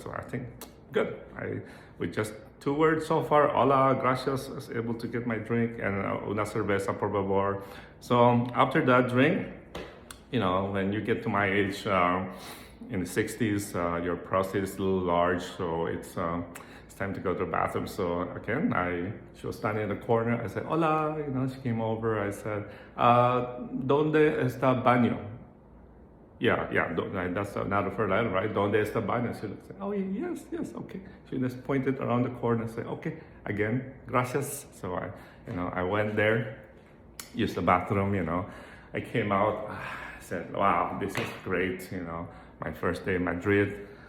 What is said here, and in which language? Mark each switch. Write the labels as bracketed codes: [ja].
[en] So I think good. With just 2 words so far, [es] hola, gracias, [en] I was able to get my drink, and [es] una cerveza, por favor. [en] So after that drink, when you get to my age, in the 60s, your prostate is a little large, so it's time to go to the bathroom. So again, she was standing in the corner. I said, hola, she came over. I said, [es] ¿Dónde está el baño? [en] Yeah, that's another third letter, right? [es] ¿Dónde está el baño? [en] She said, oh, yes, okay. She just pointed around the corner and said, okay, again, gracias. So I went there, used the bathroom, I came out, I said, wow, this is great, my first day in Madrid.